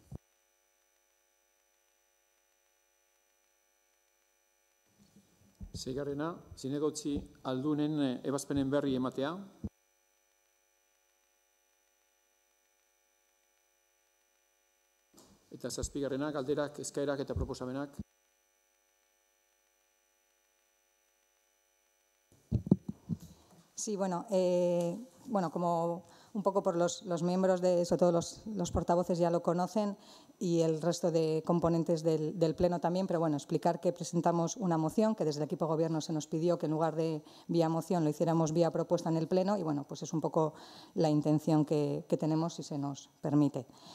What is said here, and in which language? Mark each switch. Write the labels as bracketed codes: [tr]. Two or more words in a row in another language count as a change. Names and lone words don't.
[eu] Seigarrena, zinegotzi aldunen ebazpenen berri ematea. Eta 7. galderak, eskaerak eta proposamenak. [es] Sí, bueno, como un poco por los miembros, sobre todo los portavoces ya lo conocen y el resto de componentes del Pleno también, pero bueno, explicar que presentamos una moción que desde el equipo de gobierno se nos pidió que en lugar de vía moción lo hiciéramos vía propuesta en el Pleno y bueno, pues es un poco la intención que tenemos si se nos permite.